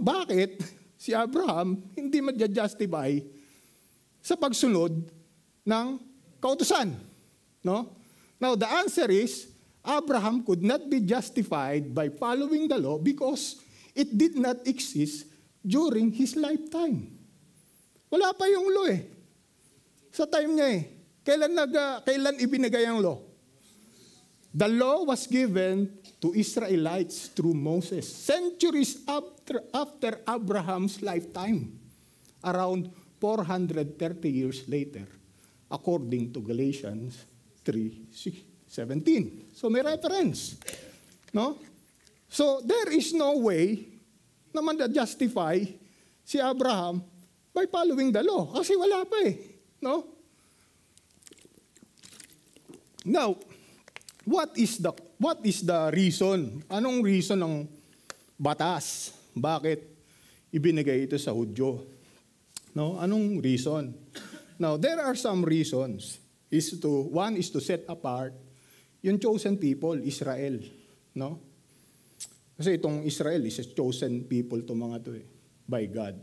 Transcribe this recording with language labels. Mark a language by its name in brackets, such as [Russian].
[Filipino] Bakit si Abraham hindi ma-justify sa pagsunod ng kautusan? No? [English] Now, the answer is, Abraham could not be justified by following the law because it did not exist during his lifetime. [Filipino] Wala pa yung law eh. Sa time niya eh. Kailan ibinigay ang law? [English] The law was given to Israelites through Moses, centuries after Abraham's lifetime, around 430 years later, according to Galatians 3:17. [Filipino] So may reference. [English] No? So there is no way [Filipino] na justify si Abraham [English] by following the law. [Filipino] Kasi wala pa eh. No? [English] Now, what is the reason? [Filipino] Anong reason ng batas? Bakit ibinigay ito sa Hudyo? No? Anong reason? [English] Now, there are some reasons. One is to set apart yung chosen people, Israel. No? [Filipino] Kasi itong Israel [English] is a chosen people [Filipino] to mga to eh, by God.